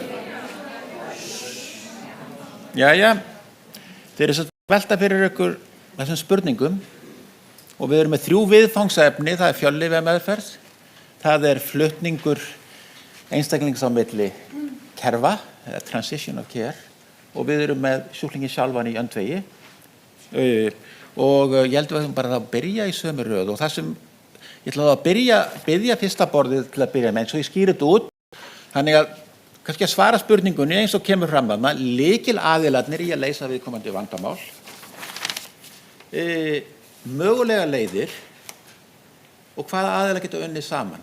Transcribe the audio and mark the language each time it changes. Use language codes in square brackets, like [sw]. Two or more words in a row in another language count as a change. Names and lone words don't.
[is] Jæja, þeir eru svo velta fyrir ykkur þessum spurningum og við erum með 3 viðfangsefni, það fjöllyfjameðferð, það flutningur einstaklings á milli kerfa, [en] transition of care, [is] og við erum með sjúklingin sjálfan í öndvegi og ég held að við bara að byrja í sömu röð og það sem ég ætla að byrja fyrsta borðið til að byrja með eins og ég skýri þetta út, þannig að kannski að svara spurningunni eins og kemur fram að lykilaðilarnir í að leysa viðkomandi vandamál, mögulega leiðir og hvaða aðilar geta unnið saman.